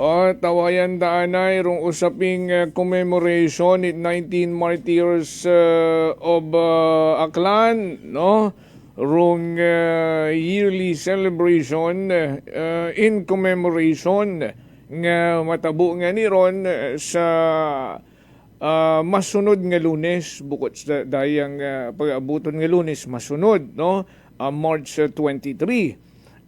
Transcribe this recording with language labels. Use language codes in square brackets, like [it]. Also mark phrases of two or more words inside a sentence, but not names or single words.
[akl] tawayan daanay rong usaping commemoration it 19 martyrs of Aklan, no? Rong [en] yearly celebration in commemoration [akl] nga matabo nga ni ron sa masunod nga Lunes, bukod sa dayang pag-abuton nga Lunes masunod, no? March 23.